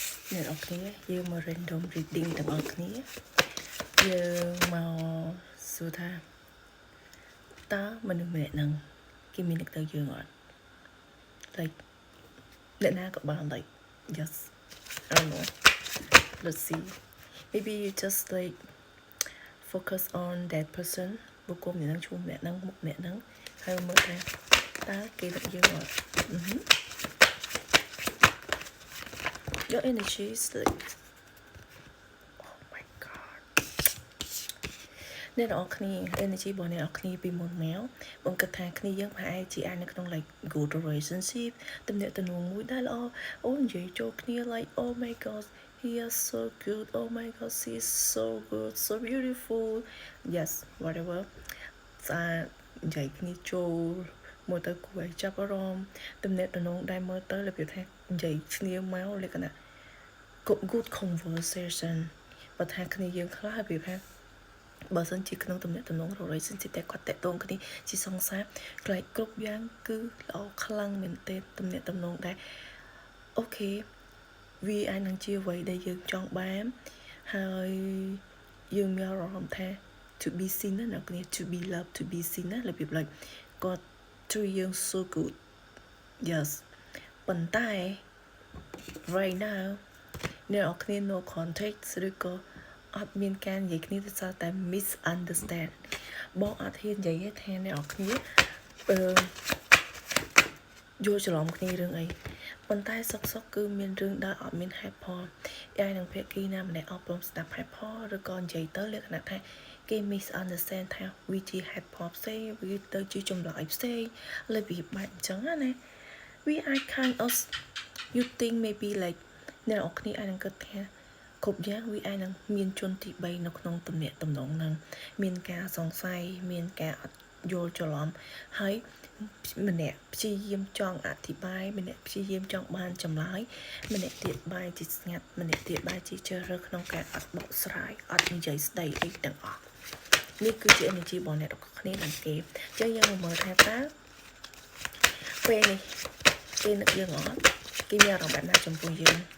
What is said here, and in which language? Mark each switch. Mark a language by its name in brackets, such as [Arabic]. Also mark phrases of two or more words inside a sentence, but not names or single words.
[Khmer] អ្នកនរគ្នាយើងមក [English] random reading [Khmer] ទាំងអស់គ្នាយើងមកសួរថាតើមនុស្សម្នាក់ ហ្នឹងគេមាននឹកទៅយើងអត់ like អ្នកណាក៏បាន [English] like just I don't know let's see maybe you just like focus on that person [Khmer] បុគ្គលម្នាក់ហ្នឹងឈ្មោះម្នាក់ហ្នឹងមុខម្នាក់ហ្នឹងហើយមើលថាតើគេនឹកយើងអត់ [English] your energy is like oh my god [Khmer] អ្នកនរគ្នា energy របស់អ្នកនរគ្នាពីមុនមកបងគិតថាគ្នាយើងប្រហែលជាអាចនៅក្នុង [English] like good relationship [Khmer] ទំនាក់ទំនងមួយដែលល្អអូនិយាយចូលគ្នា [English] like oh my god he is so good oh my god she is so good so beautiful yes whatever [Khmer] ស្អាតនិយាយគ្នាចូលមើលទៅគួរឲ្យចាប់អារម្មណ៍ទំនាក់ទំនងដែលមើលទៅរបៀបថានិយាយគ្នាមកល ក្ខណៈ [English] good conversation [Khmer] បើថាគ្នាយើងខ្លះរបៀបថាបើសិនជាក្នុងទំនាក់ទំនង relationship តែគាត់តាក់ទងគ្នាជាសង្សារខ្លាច គ្រប់យ៉ាងគឺល្អខ្លាំងមែនទែនទំនាក់ទំនងដែរអូខេវាអាចនឹងជាអ្វីដែលយើងចង់បានហើយយើងមានអារម្មណ៍ថា [English] to be seen [Khmer] ណាអ្នកគ្នា [English] to be loved to be seen [Khmer] ណារបៀប like គាត់ treat យើង [English] so good yes [Khmer] ប៉ុន្តែ [English] right now [Khmer] អ្នកនរគ្នា [English] no context [Khmer] ឬក៏អត់មានការនិយាយគ្នាទៅសារតែ misunderstand បងអត់ហ៊ាននិយាយថាអ្នកនរគ្នា យល់ច្រឡំគ្នារឿងអីប៉ុន្តែសុកគឺមានរឿងដែលអត់មានហេតុផលយ៉ាងនឹងភាគីណាម្នាក់អត់ព្រមស្ដាប់ហេតុផលឬក៏និយាយទៅលក្ខណៈថាគេ misunderstand ថាវាជាហេតុ ផលផ្សេងវាទៅជាចម្លើយផ្សេងលើវាបាច់អញ្ចឹងណា [English] we are kind of you think maybe like [Khmer] អ្នកនរគ្នាអាចនឹងគិតថាគ្រប់យ៉ាង វាអាចនឹងមានជនទី3នៅក្នុងទំនាក់ទំនងហ្នឹងមានការសង្ស័យមានការអត់យល់ច្រឡំហើយម្នាក់ព្យាយាមចង់អធិប្បាយម្នាក់ព្យាយាមចង់បានចម្លើយម្នាក់ទៀតបែរជាស្ងាត់ម្នាក់ទៀតបែរជាជ្រើសរើសក្នុងការអត់បកស្រាយអត់និយាយស្ដីអីទាំងអស់នេះគឺជា energy របស់អ្នកទាំងគ្នានឹងគេអញ្ចឹងយើងមកមើលថាតើពេលនេះគេនឹកយើងអត់គេមានអារម្មណ៍បែបណាចំពោះយើង